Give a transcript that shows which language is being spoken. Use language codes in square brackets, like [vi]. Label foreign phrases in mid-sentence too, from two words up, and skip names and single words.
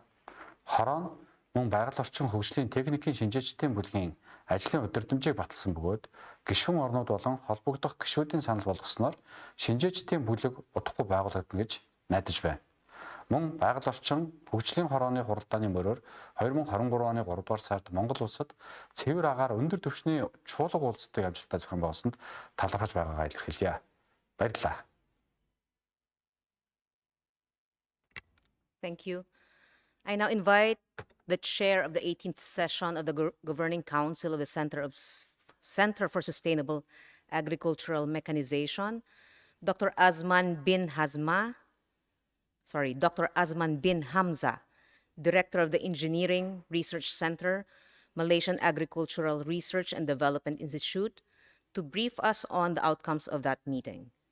[mn] Хороо нь мөн байгаль орчин хөгжлийн техникийн шинжээчдийн бүлгийн ажлын удирдамжийг баталсан бөгөөд гишүүн орнууд болон холбогдох гишүүдийн санал болгосноор шинжээчдийн бүлэг удахгүй байгуулагдана гэж найдаж байна. Мөн байгаль орчин хөгжлийн хорооны хуралдааны мөрөөр 2023 оны 3 дугаар сард Монгол улсад цэвэр агаар өндөр түвшний чуулга уулзалтыг амжилттай зохион байгуулсанд талархаж байгаагаа илэрхийлье. Баярлалаа. [en] Thank you. I now invite the chair of the 18th session of the Governing Council of the Center for Sustainable Agricultural Mechanization, Dr. Azman bin Hamza, Director of the Engineering Research Center, Malaysian Agricultural Research and Development Institute, to brief us on the outcomes of that meeting.